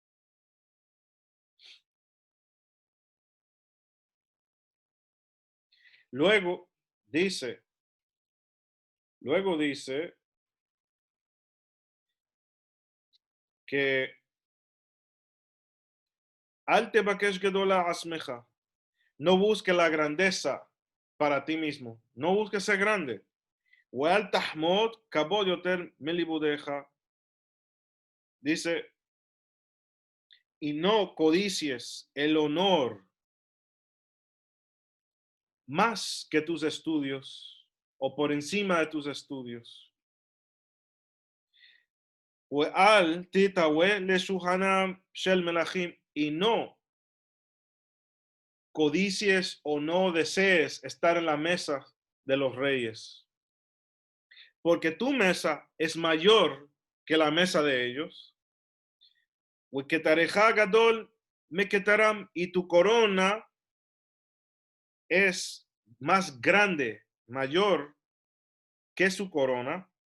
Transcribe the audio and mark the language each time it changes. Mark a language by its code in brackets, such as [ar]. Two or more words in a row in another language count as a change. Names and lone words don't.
[es] Luego dice, luego dice que [he] אל תבקש גדולה לעצמך, [es] no busque la grandeza para ti mismo, no busque ser grande. [he] אל תחמוד כבוד יותר מלימודך, [es] dice, y no codicies el honor más que tus estudios o por encima de tus estudios. [he] אל תתאווה לשולחנם של מלכים, [es] y no codicies o no desees estar en la mesa de los reyes, porque tu mesa es mayor que la mesa de ellos. [he] גדול מכתרם, [es] y tu corona es más grande, mayor que su corona.